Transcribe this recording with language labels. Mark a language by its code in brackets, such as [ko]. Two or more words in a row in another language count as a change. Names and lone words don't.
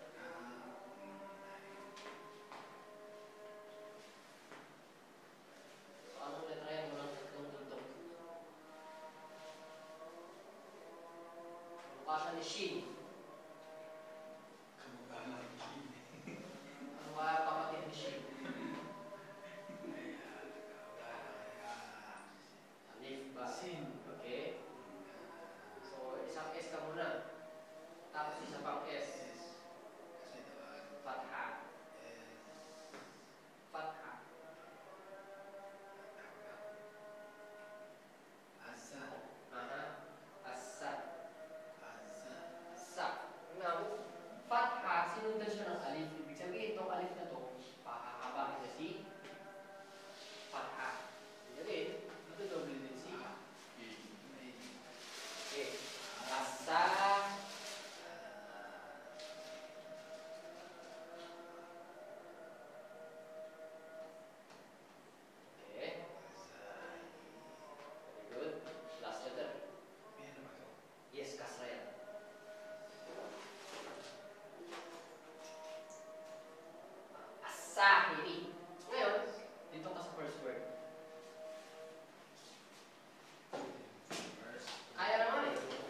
[tl] So, anong letra yan? Walang tatlong tuldok. Mukha siya ni shin. Kamukha ng Shane. Ano kaya kapatid ni shin? Alif ba? Sin. Okay. So, isang S ka muna. Tapos isa pang S. Kasi tawag. Fatha. Fatha. [ar] Asa. Aha. Asa. Asa. Asa. [tl] Now, Fatha, sinundan siya ng alif. Ibig sabihin, itong alif na to, pahahabain niya si Fatha. Ibig sabihin, matudoble din si Okay. [ar] Asa. [tl] Okay. [en] Very good. Last letter. [tl] Meron ba to? Yes, kasra yan. Asahiri. Ngayon, dito ka sa [en] first word. [tl] Kaya naman eh.